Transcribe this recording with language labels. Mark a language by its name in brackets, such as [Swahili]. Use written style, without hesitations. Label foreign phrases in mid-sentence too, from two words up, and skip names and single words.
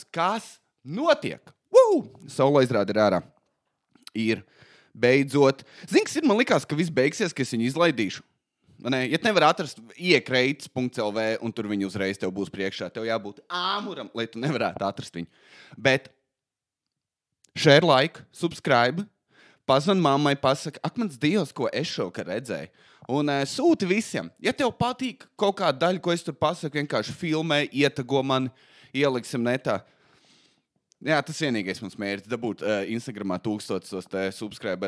[Latvian] Kas notiek? Solo izrāde ir ārā. Ir beidzot. Zini, kas ir? Man likās, ka viss beigsies, ka es viņu izlaidīšu. Ja nevar atrast iekreits.lv un tur viņi uzreiz tev būs priekšā. Tev jābūt āmuram, lai tu nevarētu atrast viņu. [English] Bet share like, subscribe, [Latvian] pazvan mammai, pasaka, ak, mans Dievs, ko es šovakar redzēju. Un sūti visiem. Ja tev patīk kaut kāda daļa, ko es tur pasaku, vienkārši filmē, ietago man, ieliksim netā. Tas vienīgais mums mērķis dabūt Instagramā 1000 subscribers.